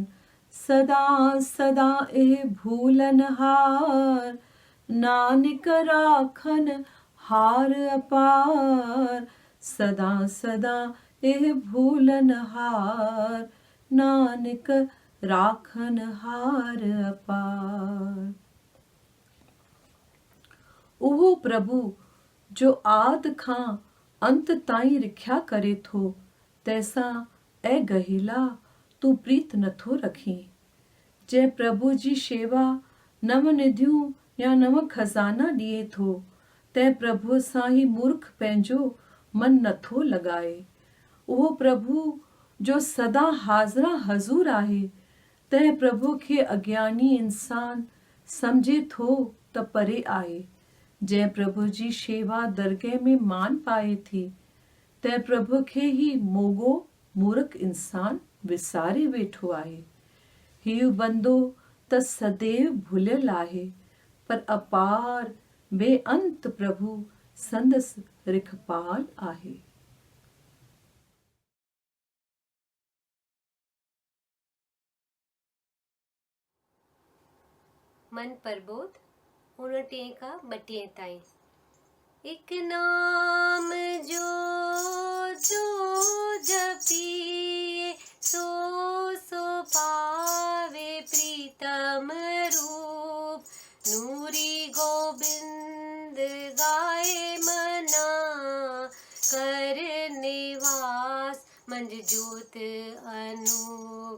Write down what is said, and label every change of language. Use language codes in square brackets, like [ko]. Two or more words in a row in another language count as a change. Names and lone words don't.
[pa] ਸਦਾ ਸਦਾ ਏ ਭੂਲਨ ਹਾਰ, ਨਾਨਕ ਰਾਖਨ ਹਾਰ ਅਪਾਰ। ਸਦਾ ਸਦਾ ਏ ਭੂਲਨ ਹਾਰ, ਨਾਨਕ ਰਾਖਨ ਹਾਰ ਅਪਾਰ। [sd] ओहो प्रभु जो आद खां अंत ताईं रिख्या करे थो, तैसा ए गहिला तू प्रीत नथो रखी। जय प्रभु जी शेवा नव निधियूं या नव खजाना दिए थो, तै प्रभु सां ही मूर्ख पंहिंजो मन नथो लॻाए। ओहो प्रभु जो सदा हाज़रा हज़ूर आहे, तै प्रभु खे अज्ञानी इंसान समझे थो त परे आहे। जय प्रभु जी शेवा दरगह में मान पाए थी, तै प्रभु खे ही मोगो मूर्ख इंसान विसारे वेठो आहे। हीउ बंदो त सदैव भुलियल आहे, पर अपार बेअंत प्रभु संदसि रिखपाल आहे। मन प्रबोध 59 का 32 ताईं। [pa] ਏਕ ਨਾਮ ਜੋ ਜੋ ਜਪਿਏ, ਸੋ ਸੋ ਪਾਵੇ ਪ੍ਰੀਤਮ ਰੂਪ। ਨੂਰੀ ਗੋਬਿੰਦ ਗਾਏ ਮਨਾ, ਕਰ ਨਿਵਾਸ ਮੰਜ ਜੋਤ ਅਨੂਪ।